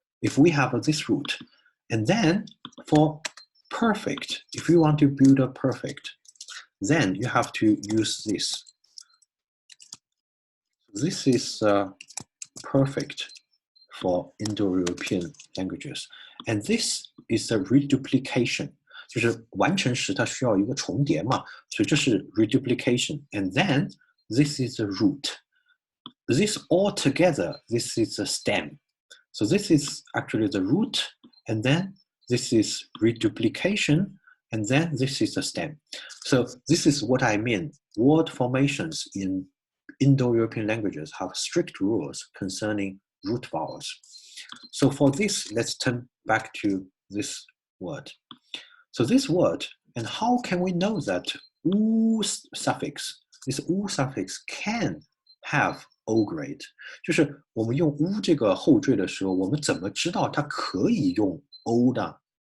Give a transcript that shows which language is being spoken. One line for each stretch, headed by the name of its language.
English: If we have this root, and then for perfect, if you want to build a perfect, then you have to use this. This is perfect for Indo-European languages, and this is a reduplication.
Chinese: 就是完成时它需要一个重叠嘛，所以这是 reduplication,
English: and then this is a root. This all together, this is a stem. So this is actually the root, and then this is reduplication, and then this is a stem. So this is what I mean. Word formations in Indo-European languages have strict rules concerning root vowels. So for this, let's turn back to this word. So this word, and how can we know that u suffix, this u suffix can have O grade?
Chinese: 就是我们用 u 这个后缀的时候，我们怎么知道它可以用 O 的？